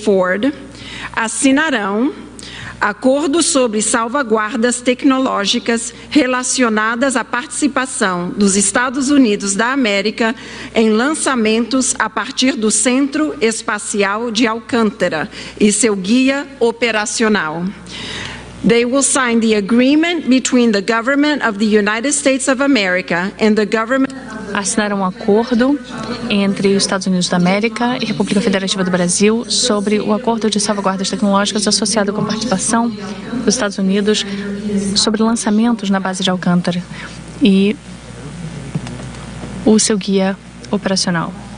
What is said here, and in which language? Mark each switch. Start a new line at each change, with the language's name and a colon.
Portuguese: Ford, assinarão acordo sobre salvaguardas tecnológicas relacionadas à participação dos Estados Unidos da América em lançamentos a partir do Centro Espacial de Alcântara e seu guia operacional.
English: They will sign the agreement between the government of the United States of America and the government.
Portuguese: Assinaram um acordo entre os Estados Unidos da América e República Federativa do Brasil sobre o acordo de salvaguardas tecnológicas associado com a participação dos Estados Unidos sobre lançamentos na base de Alcântara e o seu guia operacional.